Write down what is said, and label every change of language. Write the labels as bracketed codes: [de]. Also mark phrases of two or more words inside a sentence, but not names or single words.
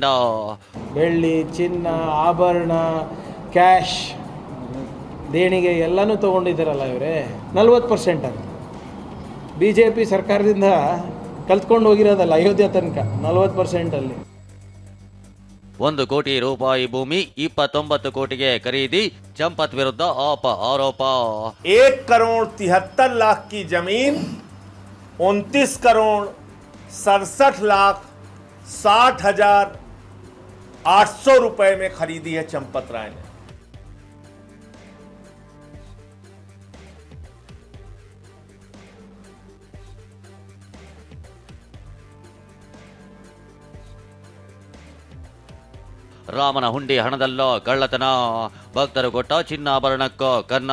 [kn] ಬೆಳ್ಳಿ, ಚಿನ್ನ, ಆಭರಣ, ಕ್ಯಾಶ್, ದೇಣಿಗೆ ಎಲ್ಲನೂ ತೊಗೊಂಡಿದ್ದಾರಲ್ಲ ಇವರೇ. 40% ಅಂತ BJP ಸರ್ಕಾರದಿಂದ ಕಲ್ತ್ಕೊಂಡು ಹೋಗಿರೋದಲ್ಲ ಅಯೋಧ್ಯೆ ತನಕ. 40% ಅಲ್ಲಿ 1 ಕೋಟಿ ರೂಪಾಯಿ ಭೂಮಿ 29 ಕೋಟಿಗೆ ಖರೀದಿ, ಚಂಪತ್ ವಿರುದ್ಧ ಆರೋಪ. [hi] 1 करोड़ 73 लाख की जमीन 29 करोड़ 67 लाख 60,800 रुपए में खरीदी है चंपत राय ने. [kn] ರಾಮನ ಹುಂಡಿ ಹಣದಲ್ಲೋ ಕಳ್ಳತನ, ಭಕ್ತರು ಕೊಟ್ಟ ಚಿನ್ನಾಭರಣಕ್ಕೋ ಕನ್ನ.